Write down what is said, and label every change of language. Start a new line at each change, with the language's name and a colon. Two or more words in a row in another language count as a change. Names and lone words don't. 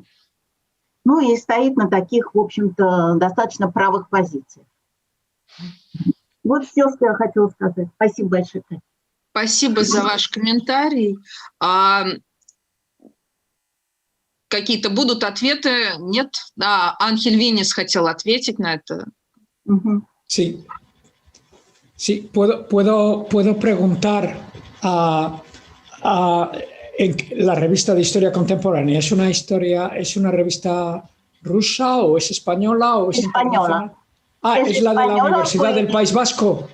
Russian: Ну и стоит на таких, в общем-то, достаточно правых позициях. Вот все, что я хотела сказать. Спасибо большое. Спасибо за ваш комментарий. какие-то будут ответы? Нет? Да, Анхель Винис хотел ответить на это.
Spanish: Sí, sí, puedo preguntar en la revista de historia contemporánea. ¿Es una revista rusa o es española o es española? Es la de la Universidad del País Vasco.